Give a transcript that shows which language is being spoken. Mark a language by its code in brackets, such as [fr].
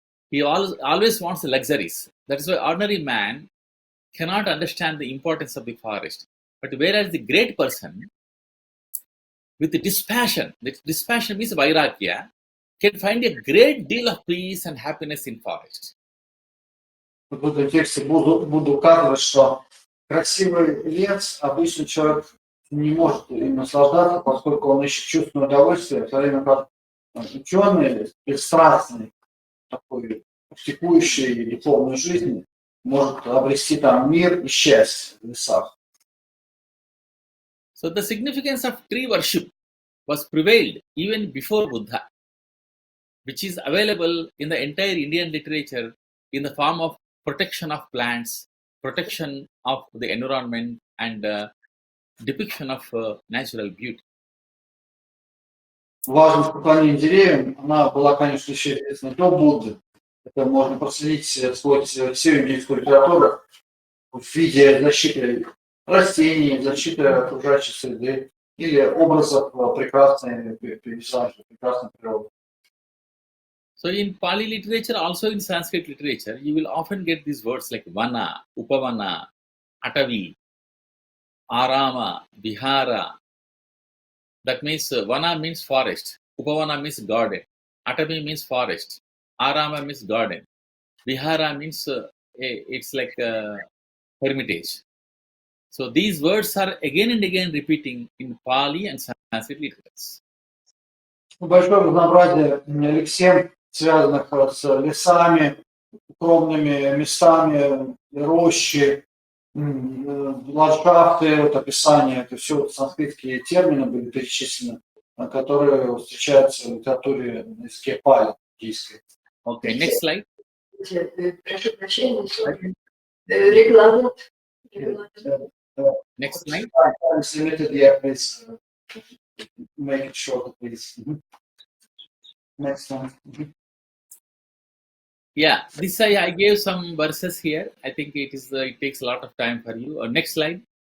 [en] He always wants the luxuries. That is why ordinary man cannot understand the importance of the forest. But whereas the great person with the dispassion means vairagya, can find a great deal of peace and happiness in forest. [ru] В этом тексте буду указывать, что красивый лес обычный человек не может им наслаждаться, поскольку он ищет чувственное удовольствие, в то время как ученый, бесстрастный, такой практикующий духовную жизнь, может обрести там мир и счастье в лесах. [en] So the significance of tree worship was prevailed even before Buddha, which is available in the entire Indian literature in the form of protection of plants, protection of the environment and depiction of natural beauty. [ru] Важность поклонения деревьям, она была, конечно, еще известна до Будды. Это можно проследить сквозь всю индийскую литературу в виде защиты растений, защиты окружающей среды или образов прекрасной пейзажа, прекрасной природы. [en] So in Pali literature, also in Sanskrit literature, you will often get these words like vana, upavana, atavi, arama, vihara. That means vana means forest, upavana means garden, atavi means forest, arama means garden, vihara means it's like a hermitage. So these words are again and again repeating in Pali and Sanskrit literatures. [ru] Большое разнообразие лексем, связанных с лесами, укромными местами, рощи, ландшафты, вот описание, это все санскритские термины были перечислены, которые встречаются в литературе на языке пали индийской. [en] Okay, next slide. [ru] Прошу прощения, регламент. [en] Next slide. It's limited, yeah, please make it short, please. Next one. Yeah, this I gave some verses here. I think it takes a lot of time for you. Next slide.